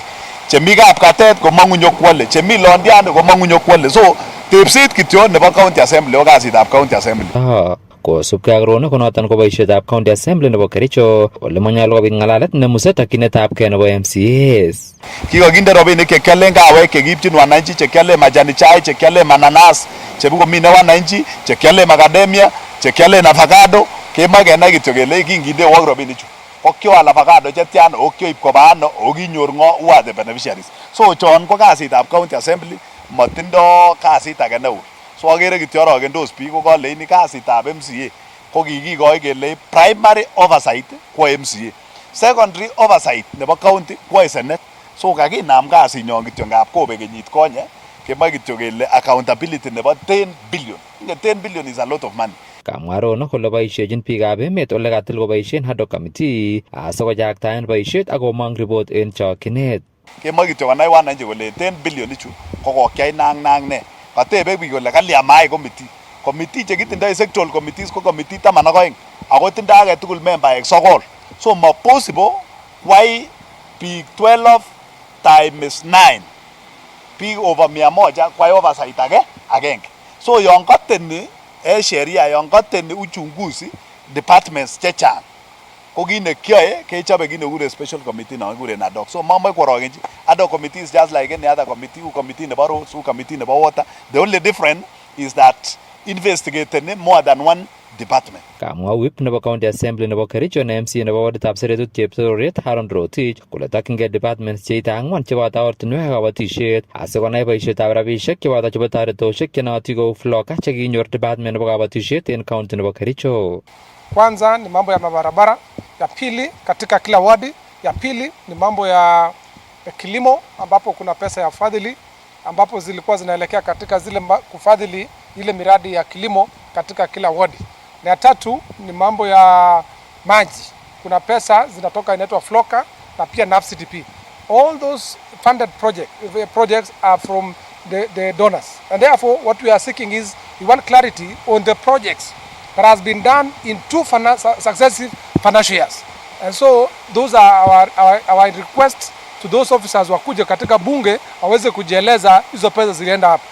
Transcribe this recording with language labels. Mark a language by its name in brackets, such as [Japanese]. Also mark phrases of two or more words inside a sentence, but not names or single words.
[Kalenjin] Chemi kapkatet komong'u nyokwole, chemi Londiani komong'u nyokwole. So tepset kityo nebo [English] County Assembly [Kalenjin] o kasitab [English] County Assembly. [Kalenjin] Kosubkei ak Rono konoton ko boisietab [English] County Assembly [Kalenjin] nebo Kericho ole manyolu kobit ng'alalet nemuse tokyinetabgei nebo MCAs. Kikokinde rabinik chekialen kawek chekiipchin wananchi, chekialen majani chai, chekialen mananas chebukomine wananchi, chekialen macadamia, chekialen avocado. Kemoe kenai kityo kele kingindewok rabinichu okyoal avocado chetian, okyoib koba ano, okinyor ng'o, [English] who are the beneficiaries. [Kalenjin] So chon ko kasitab [English] County Assembly, [Kalenjin] motindo kasit age neu. So agere kityo orogendos biik ko koleini kasitab MCA ko kikikoi kele [English] primary oversight [Kalenjin] kwo MCA, [English] secondary oversight [Kalenjin] nebo county kwo Senate. So kakinam kasinyon kityo ngap kobek kenyit konye, kemoe kityo kele accountability nebo 10 billion. [English] 10 billion is a lot of money. [Kalenjin] Kamwa Rono kole boisiechin biikab emet ole katil koboisien [English] ad hoc committee [Kalenjin] asikojaktaen boisiet ak komong report en chokyinet. Kemoe kityo konai wananchi kole 10 billion ichu ko kokyai nang ne. Katebe biik kole kalya mai committee chekitindoi [English] sectoral committees [Kalenjin] ko committee 12 ako tindoi age tugul membaek 9. So mo possible kwai biik 12 times 9 biik over 100 kwai oversight agenge. So yon kateni sheria, yon kateni uchunguzi departments chechang ko kit nekyoe kechobe kit nekure [English] special committee [Kalenjin] non kikuren [English] ad hoc. [Kalenjin] So mamoe kworogenchi [English] ad hoc committee is just like any other committee, [Kalenjin] u committee nebo roads, u committee nebo water. [English] The only difference is that investigating more than one department. [Kalenjin] Kamwa whip nebo [English] County Assembly [Kalenjin] nebo Kericho na MC nebo waditab Seretut Chepsororet Haron Rotich kole tokyingei departments cheite 4 cheboto ortinwek ak kabatisiet asikonai boisietab rabisiek cheboto chebo toretosiek chenootin kou floka chekinyor department nebo kabatisiet en county nebo Kericho. [Swahili] Kwanza ni mambo ya mabarabara, ya pili katika kila wadi, ya pili ni mambo ya kilimo ambapo kuna pesa ya fadhili ambapo zilikuwa zinaelekea katika zile kufadhili ile miradi ya kilimo katika kila wadi. Na ya tatu ni mambo ya maji. Kuna pesa zinatoka inaitwa Floka na pia NAFCDP. [English] All those funded projects are from the donors. And therefore what we are seeking is we want clarity on the projects that has been done in 2 successive financial years. And so those are our requests to those officers [Swahili] wakuje katika bunge waweze kujieleza hizo pesa zilienda hapo.